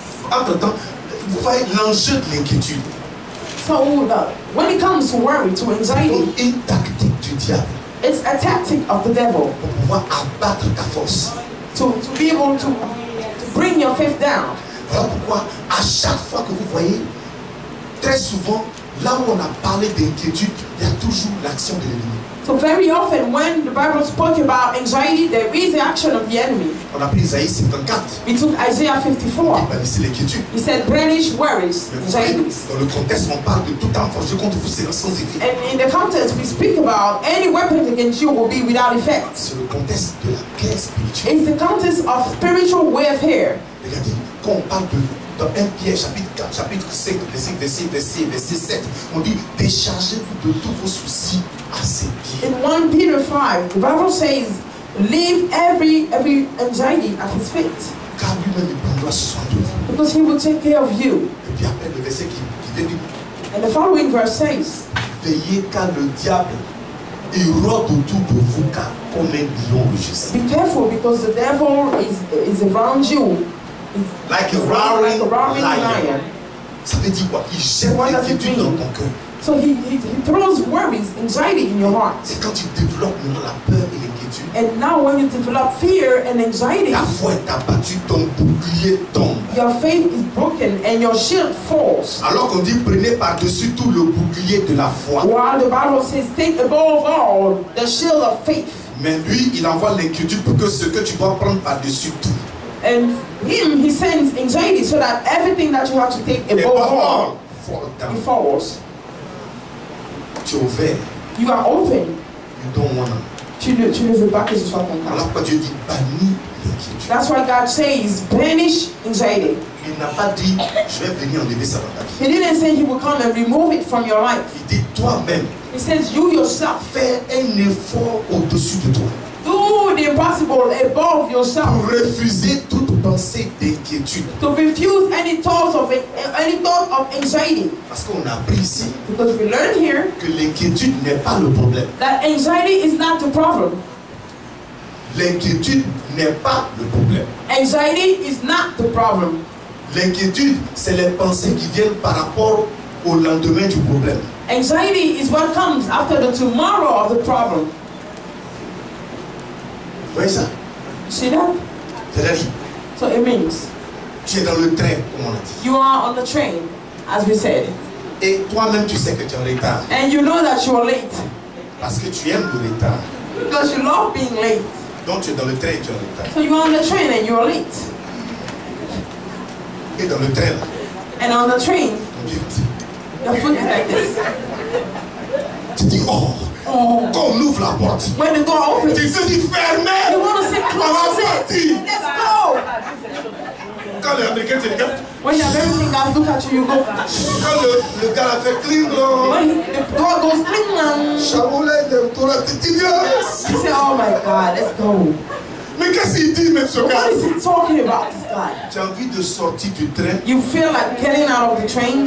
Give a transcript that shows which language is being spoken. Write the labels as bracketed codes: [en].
[fr] Entre-temps, vous voyez l'enjeu de l'inquiétude. [en] So when it comes to worry, to anxiety, [fr] C'est une tactique du diable [en] it's a tactic of the devil [fr] pour pouvoir abattre ta force. [en] to be able to bring your faith down. [fr] Voilà pourquoi à chaque fois que vous voyez, très souvent, là où on a parlé d'inquiétude, il y a toujours l'action de l'ennemi. [en] So very often when the Bible spoke about anxiety, there is the action of the enemy. [fr] On a pris Isaïe 54. [en] We took Isaiah [fr] Il [en] 54. [fr] bannissait l'inquiétude. [en] He said, banish worries, [fr] Mais vous voyez, [en] anxieties. [fr] dans le contexte, on parle de toute arme forgée contre vous, c'est sans effet. [en] And in the context we speak about, any weapon against you will be without effect. [fr] C'est le contexte de la guerre spirituelle. [en] It's the context of spiritual warfare. [fr] Regardez, quand on parle dans 1 Pierre chapitre 4, chapitre 5, verset 7, on dit déchargez-vous de tous vos soucis à ses pieds. [en] In 1 Peter 5, the Bible says, leave every anxiety at his feet. [fr] Car lui-même, il prendra soin de vous. [en] Because he will take care of you. [fr] Et puis après, le verset qui dit, [en] And the following verse says, [fr] veillez car le diable, il rôde autour de vous car comme un lion rugissant. [en] be careful because the devil is around you. Like a Like a roaring roaring lion. lion. [fr] Ça veut dire quoi? Il jette [en] What does it [fr] l'inquiétude [en] mean? [fr] dans ton cœur. [en] So he throws worries, anxiety in your heart. [fr] C'est quand tu développes maintenant la peur et l'inquiétude. [en] And now when you develop fear and anxiety, [fr] Ta foi est abattue, ton bouclier tombe. [en] your faith is broken and your shield falls. [fr] Alors qu'on dit prenez par-dessus tout le bouclier de la foi. [en] While the Bible says, take above all the shield of faith. [fr] Mais lui, il envoie l'inquiétude pour que ce que tu dois prendre par-dessus tout. [en] And he sends anxiety so that everything that you have to take [fr] Et [en] above [fr] pas [en] all, fall down. it falls. [fr] Tu es ouvert. [en] You are open. You don't wanna. [fr] Tu ne veux pas que ce soit ton cas. Alors pourquoi Dieu dit bannis l'inquiétude. [en] That's why God says, banish anxiety. [fr] Il n'a pas dit je vais venir enlever ça dans ta vie. [en] He didn't say he will come and remove it from your life. [fr] Il dit toi-même, [en] He says, you yourself, [fr] fais un effort au-dessus de toi. [en] do the impossible above yourself. [fr] Pour refuser toute pensée d'inquiétude. [en] To refuse any thought of anxiety. [fr] Parce qu'on a appris ici [en] Because we learn here [fr] que l'inquiétude n'est pas le problème. [en] that anxiety is not the problem. [fr] L'inquiétude n'est pas le problème. [en] Anxiety is not the problem. [fr] L'inquiétude, c'est les pensées qui viennent par rapport au lendemain du problème. [en] Anxiety is what comes after the tomorrow of the problem. [fr] Vous voyez ça? [en] See that? [fr] C'est-à-dire, [en] So it means [fr] tu es dans le train, comme on a dit. [en] you are on the train, as we said, [fr] Et toi-même, tu sais que tu es en retard. [en] and you know that you are late [fr] Parce que tu aimes le retard. [en] because you love being late. [fr] Donc tu es dans le train et tu es en retard. [en] So you are on the train and you are late. [fr] Et dans le train, là, [en] And on the train, [fr] ton pied dit, [en] your foot is like this. [fr] tu dis, oh, [en] Oh. [fr] quand on ouvre la porte, [en] When the door opens, [fr] tu te dis, fermez. [en] you want to say, [fr] On va [en] close it. [fr] partir. [en] Let's go. [fr] Quand les Américains te regardent, [en] When the American guys look at you, you go. [fr] quand le gars a fait cling, [en] When the door goes cling, and [fr] Chaboulet de Torah, tu te dis, yes. [en] you say, oh my God, let's go. [fr] Mais qu'est-ce qu'il dit, même ce [en] What [fr] gars? [en] is he talking about, this guy? [fr] Tu as envie de sortir du train [en] You feel like getting out of the train,